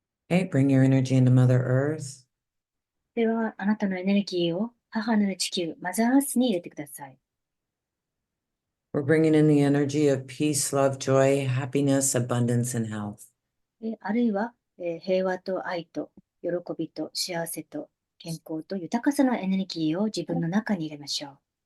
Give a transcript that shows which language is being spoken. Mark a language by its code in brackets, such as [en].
[en] Okay, bring your energy into Mother Earth. [ja] では、あなたのエネルギーを母なる地球、マザーアースに入れてください。 [en] We're bringing in the energy of peace, love, joy, happiness, abundance, and health. [ja] あるいは、平和と愛と喜びと幸せと健康と豊かさのエネルギーを自分の中に入れましょう。